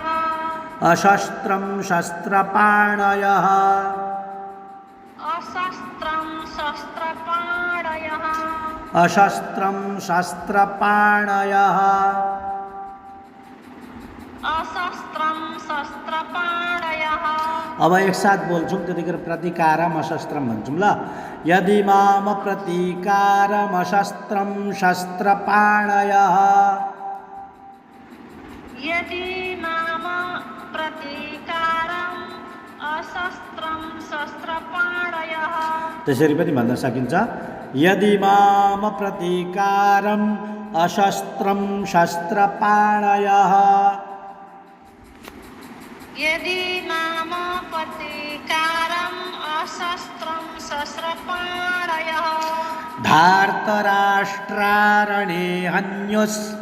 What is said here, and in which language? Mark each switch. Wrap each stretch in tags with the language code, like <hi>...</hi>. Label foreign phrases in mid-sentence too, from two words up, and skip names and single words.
<sa>अशस्त्रं शस्त्रपाणयः अशस्त्रं शस्त्रपाणयः अशस्त्रं शस्त्रपाणयः अशस्त्रं शस्त्रपाणयः।</sa> <ne>अब एक साथ बोल्छौँ, त्यतिखेर</ne> <sa>प्रतिकारम अशस्त्रम</sa> <ne>भन्छौँ ल।</ne> <sa>यदि माम प्रतिकारम अशस्त्रम शस्त्रपाणयः यदि माम प्रतिकारम अशस्त्रं शस्त्रपाणयः।</sa> <ne>त्यसरी पनि भन्न सकिन्छ।</ne> <sa>यदि माम प्रतिकारम अशस्त्रम शस्त्रपाणयः यदि माम प्रतिकारम अशस्त्रं सहस्रपाणयः धार्तराष्ट्रारणे हन्युस्</sa>